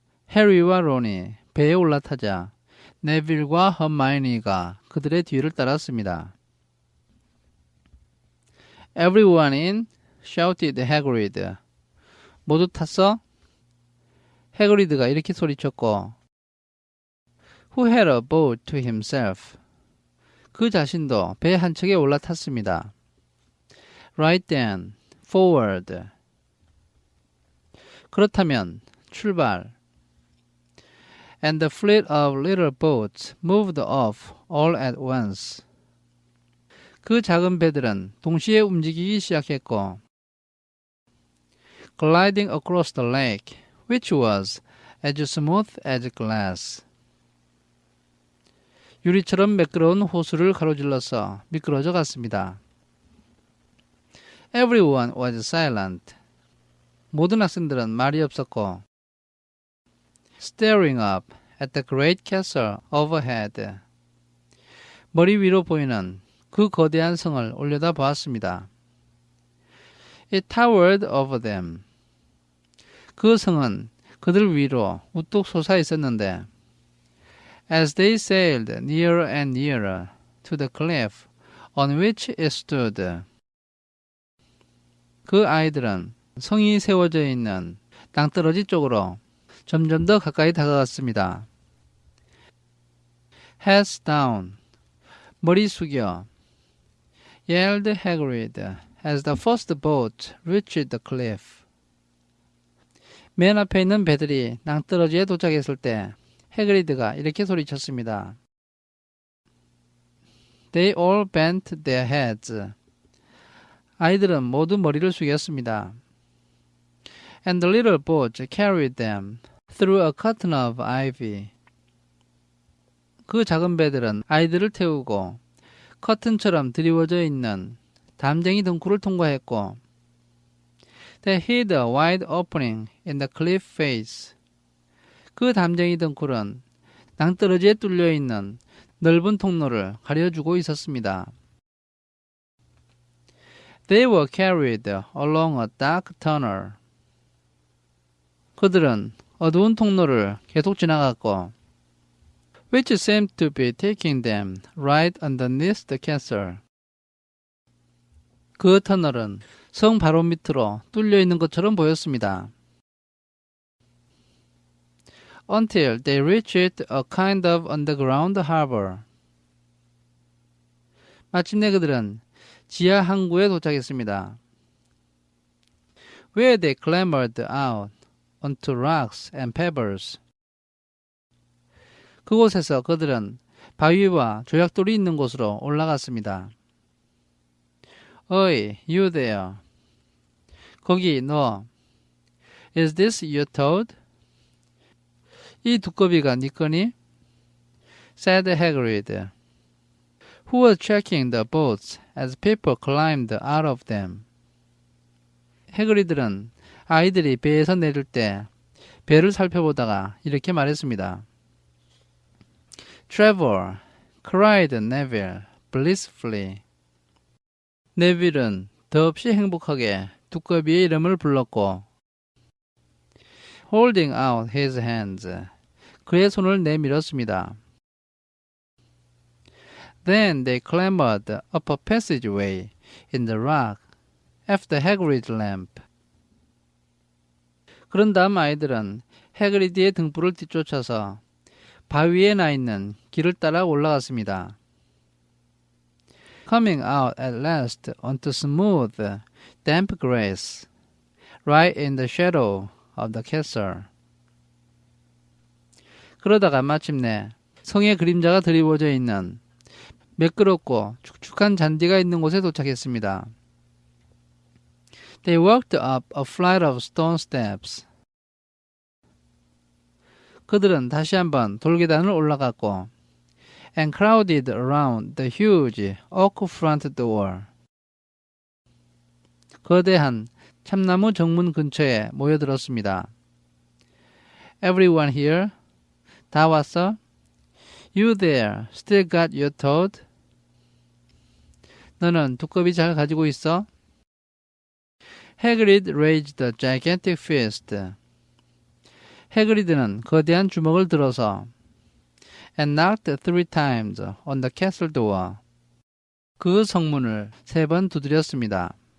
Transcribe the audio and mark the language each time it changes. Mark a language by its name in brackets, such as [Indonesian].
[Korean] 해리와 론이 배에 올라타자 네빌과 허마이니가 그들의 뒤를 따랐습니다. [English] Everyone in, shouted Hagrid. [Korean] 모두 탔어? 해그리드가 이렇게 소리쳤고 [English] Who had a boat to himself. [Korean] 그 자신도 배 한 척에 올라탔습니다. [English] Right then, forward. [Korean] 그렇다면 출발. [English] And the fleet of little boats moved off all at once. [Korean] 그 작은 배들은 동시에 움직이기 시작했고 [English] gliding across the lake, which was as smooth as glass. [Korean] 유리처럼 매끄러운 호수를 가로질러서 미끄러져 갔습니다. [English] Everyone was silent. [Korean] 모든 학생들은 말이 없었고 [English] staring up at the great castle overhead. [Korean] 머리 위로 보이는 그 거대한 성을 올려다 보았습니다. [English] It towered over them. [Korean] 그 성은 그들 위로 우뚝 솟아 있었는데 [English] as they sailed nearer and nearer to the cliff on which it stood. [Korean] 그 아이들은 성이 세워져 있는 땅떨어지 쪽으로 점점 더 가까이 다가갔습니다. [English] Heads down. [Korean] 머리 숙여. [English] yelled Hagrid as the first boat reached the cliff. [Korean] 맨 앞에 있는 배들이 낭떠러지에 도착했을 때 해그리드가 이렇게 소리쳤습니다. [English] They all bent their heads. [Korean] 아이들은 모두 머리를 숙였습니다. [English] And the little boat carried them through a curtain of ivy. [Korean] 그 작은 배들은 아이들을 태우고 커튼처럼 드리워져 있는 담쟁이 덩굴을 통과했고 [English] They hid a wide opening in the cliff face. [Korean] 그 담쟁이 덩굴은 낭떠러지에 뚫려 있는 넓은 통로를 가려주고 있었습니다. [English] They were carried along a dark tunnel. [Korean] 그들은 어두운 통로를 계속 지나갔고 [English] which seemed to be taking them right underneath the castle. [Korean] 그 터널은 성 바로 밑으로 뚫려 있는 것처럼 보였습니다. [English] Until they reached a kind of underground harbor. [Korean] 마침내 그들은 지하 항구에 도착했습니다. [English] Where they clambered out onto rocks and pebbles. [Korean] 그곳에서 그들은 바위와 조약돌이 있는 곳으로 올라갔습니다. 어이, [English] you there. [Korean] 거기 너. [English] Is this your toad? [Korean] 이 두꺼비가 네 거니? [English] said Hagrid, who was checking the boats as people climbed out of them. [Korean] 해그리드는 아이들이 배에서 내릴 때 배를 살펴보다가 이렇게 말했습니다. [English] Trevor, cried Neville blissfully. [Korean] 네빌은 더없이 행복하게 두꺼비의 이름을 불렀고 [English] holding out his hands. [Korean] 그의 손을 내밀었습니다. [English] Then they clambered up a passageway in the rock after Hagrid's lamp. [Korean] 그런 다음 아이들은 해그리드의 등불을 뒤쫓아서 바위에 나 있는 길을 따라 올라갔습니다. [English] Coming out at last onto smooth, damp grass, right in the shadow of the castle. [Korean] 그러다가 마침내 성의 그림자가 드리워져 있는 매끄럽고 축축한 잔디가 있는 곳에 도착했습니다. [English] They walked up a flight of stone steps. [Korean] 그들은 다시 한번 돌계단을 올라갔고 [English] and crowded around the huge oak front door. [Korean] 거대한 참나무 정문 근처에 모여들었습니다. [English] Everyone here? [Korean] 다 왔어? [English] You there, still got your toad? [Korean] 너는 두꺼비 잘 가지고 있어? [English] Hagrid raised a gigantic fist. [Korean] 해그리드는 거대한 주먹을 들어서 [English] and knocked 3 times on the castle door. [Korean] 그 성문을 3번 두드렸습니다.